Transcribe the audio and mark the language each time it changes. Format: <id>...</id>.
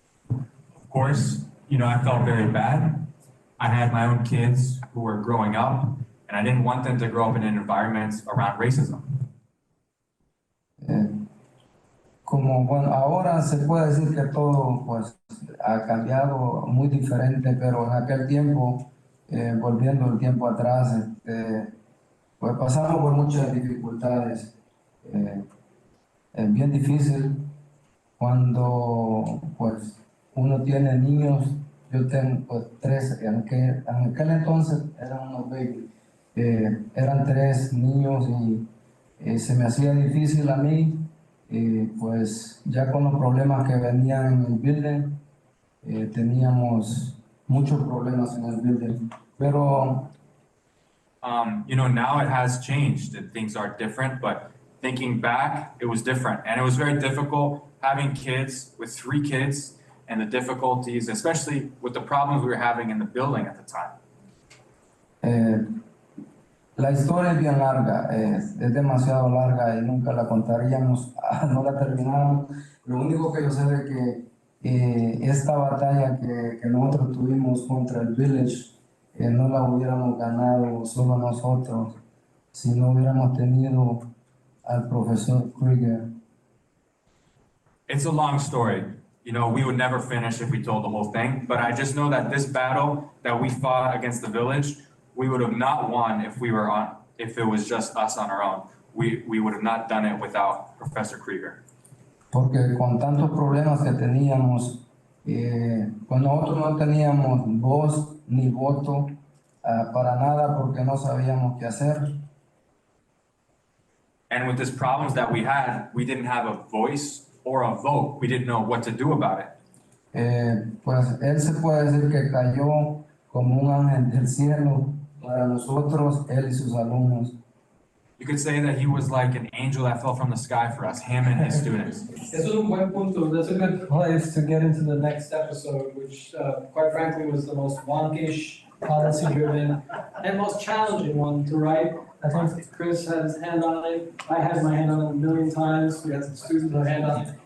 <en>Of course, I felt very bad. I had my own kids who were growing up, and I didn't want them to grow up in an environment around racism.</en> <es>Como bueno, ahora se puede decir que todo pues ha cambiado muy diferente, pero en aquel tiempo, volviendo el tiempo atrás, pues pasamos por muchas dificultades. Es bien difícil cuando pues uno tiene niños. Yo tengo pues 3, en aquel entonces eran unos babies, eran 3 niños y se me hacía difícil a mí, pues ya con los problemas que venían en el building, teníamos muchos problemas en el building, pero</es> <en>now it has changed and things are different, but thinking back, it was different. And it was very difficult having kids with 3 kids and the difficulties, especially with the problems we were having in the building at the time.</en> <es>La historia es bien larga, es demasiado larga y nunca la contaríamos, no la terminamos. Lo único que yo sé es que esta batalla que nosotros tuvimos contra el Village, no la hubiéramos ganado solo nosotros, si no hubiéramos tenido al profesor Krieger.</es> <en>It's a long story. We would never finish if we told the whole thing, but I just know that this battle that we fought against the Village, we would have not won if it was just us on our own. We would have not done it without Professor Krieger.</en> <es>Porque con tantos problemas que teníamos, pues nosotros no teníamos voz ni voto para nada porque no sabíamos qué hacer.</es> <en>And with these problems that we had, we didn't have a voice or a vote. We didn't know what to do about it.</en> <es>Pues él se puede decir que cayó como un ángel del cielo para nosotros, él y sus alumnos.</es> <en>You could say that he was like an angel that fell from the sky for us, him and his students.</en> <es>Eso es un buen punto.</es> <en>That's a good place to get into the next episode, which quite frankly was the most wonkish, policy-driven, and most challenging one to write. I think Chris had his hand on it. I had my hand on it a million times. We had some students with their hand on it.</en>